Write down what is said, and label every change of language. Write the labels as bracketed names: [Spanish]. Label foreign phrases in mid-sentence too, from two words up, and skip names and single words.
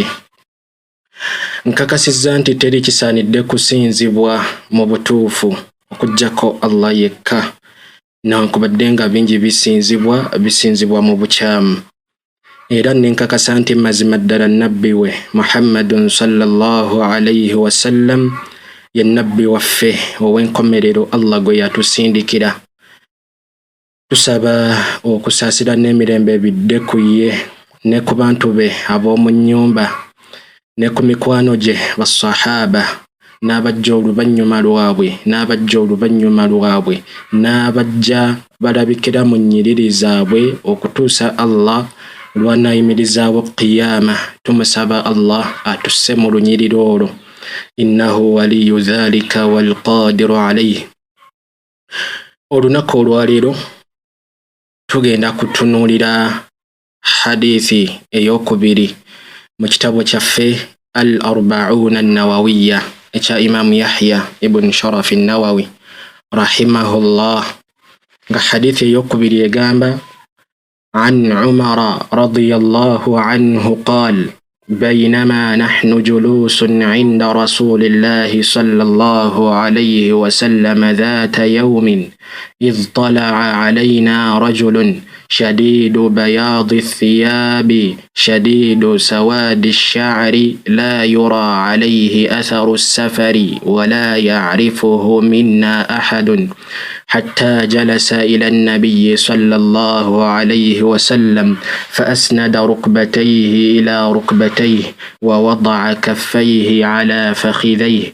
[Ganda] Nkakasizza nti teri kisaanidde kusinzibwa mu butuufu okuggyako Allah yekka, newankubadde nga bingi bisinzibwa mu bukyamu. Era nenkakasa nti mazima ddala nnabbi we Muhammadun [Arabic] صلى الله عليه وسلم [Ganda] ye nnabbi waffe ow'enkomerero Allah gwe yatusindikira. Tusaba okusaasira n'emirembe bidde ku ye ne ku bantu be ab'omu nnyumba ne ku mikwano gye bassahaba n'abajja oluvannyuma lwabwe n'abajja balabikira mu nnyiriri zaabwe okutuusa Allah lw'anaayimirizaawo qiyama. Tumusaba Allah atusse mu lunyiriri olwo. [Arabic] إنه ولي ذلك والقادر عليه. [Ganda] Olunaku olwaleero tugenda kutunuulira hadithi ey'okubiri mu kitabo kyaffe Arba'uuna Nnawawiyyah ekya Imam Yahya ibn Sharaf an-Nawawi rahimahullah, nga hadithi ey'okubiri egamba [Arabic] عن عمر رضي الله عنه قال بينما نحن جلوس عند رسول الله صلى الله عليه وسلم ذات يوم إذ طلع علينا رجل شديد بياض الثياب شديد سواد الشعر لا يرى عليه أثر السفر ولا يعرفه منا أحد، حتى جلس إلى النبي صلى الله عليه وسلم فأسند ركبتيه إلى ركبتيه ووضع كفيه على فخذيه.